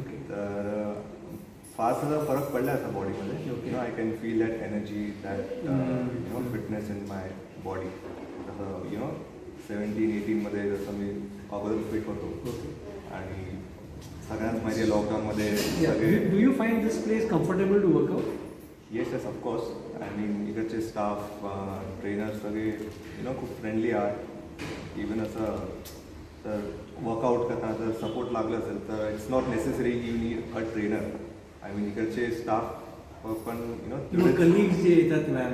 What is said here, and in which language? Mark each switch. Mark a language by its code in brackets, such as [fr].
[mr] तर फास्ट असा फरक पडला आता बॉडीमध्ये. [en] I can feel that energy, that fitness in my body. [mr] जसं 17-18मध्ये जसं मी अगोदर फिट होतो आणि सगळ्यात माझे लॉकडाऊनमध्ये सगळे. [en] Do you find this place comfortable to workout? Yes of course. [mr] आणि इकडचे स्टाफ ट्रेनर सगळे खूप फ्रेंडली आहेत. इवन असं तर वर्कआउट करताना जर सपोर्ट लागलं असेल तर [en] It's not necessary you need a trainer. I mean [mr] इकडचे स्टाफ पण किंवा कलिग्स जे येतात व्यायाम